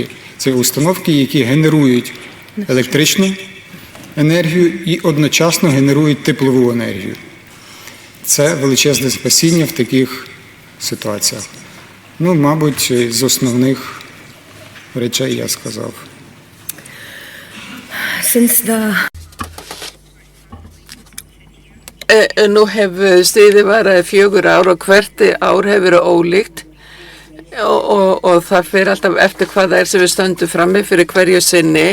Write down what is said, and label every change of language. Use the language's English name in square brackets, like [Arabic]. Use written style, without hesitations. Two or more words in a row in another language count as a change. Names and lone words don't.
[Ukrainian] Це установки, які генерують електричну енергію і одночасно генерують теплову енергію. Це величезне спасіння в таких ситуаціях. Ну, мабуть, з основних речей я сказав. [Icelandic] Nú hefur stríðið varað 4 ár og hvert ár hefur verið ólíkt og það fyrir alltaf eftir hvað það er sem við stöndum frammi fyrir hverju sinni.